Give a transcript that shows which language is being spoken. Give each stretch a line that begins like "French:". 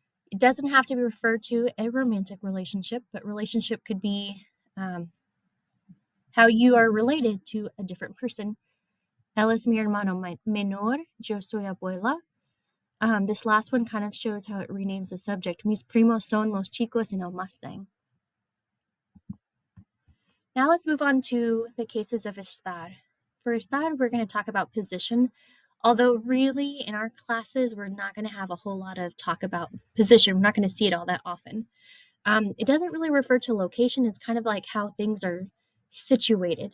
English: It doesn't have to be referred to a romantic relationship, but relationship could be how you are related to a different person.
Spanish: Él es mi hermano menor. Yo soy abuela.
English: This last one kind of shows how it renames the subject.
Spanish: Mis primos son los chicos en el Mustang.
English: Now let's move on to the cases of estar. For estar, we're going to talk about position, although really in our classes, we're not going to have a whole lot of talk about position. We're not going to see it all that often. It doesn't really refer to location. It's kind of like how things are situated.